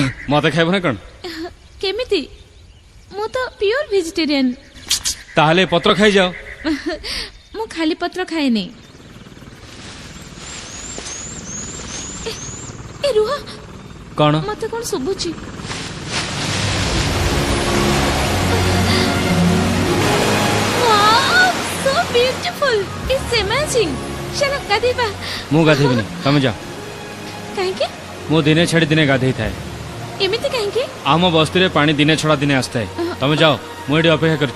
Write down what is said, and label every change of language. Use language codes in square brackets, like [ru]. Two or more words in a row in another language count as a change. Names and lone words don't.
[or] ମତେ ଖାଇବ ନା କଣ? କେମିତି? ମୁଁ ତ [en] pure vegetarian. [or] ତାହେଲେ ପତ୍ର ଖାଇଯାଅ। ମୁଁ ଖାଲି ପତ୍ର ଖାଏନି। ଏ ରୁହ, କଣ? ମତେ କଣ ଶୁଭୁଛି? [en] So beautiful, it's amazing. [or] ଚାଲ ଗାଧେଇବା। ମୁଁ ଗାଧେଇବିନି, ତମେ ଯାଅ। କାହିଁକି? ମୁଁ ଦିନେ ଛାଡ଼ି ଦିନେ ଗାଧେଇ ଥାଏ। ଏମିତି କାହିଁକି? ଆମ ବସ୍ତିରେ ପାଣି ଦିନେ ଛଡ଼ା ଦିନେ ଆସିଥାଏ। ତମେ ଯାଅ, ମୁଁ ଏଠି ଅପେକ୍ଷା କରିଛି।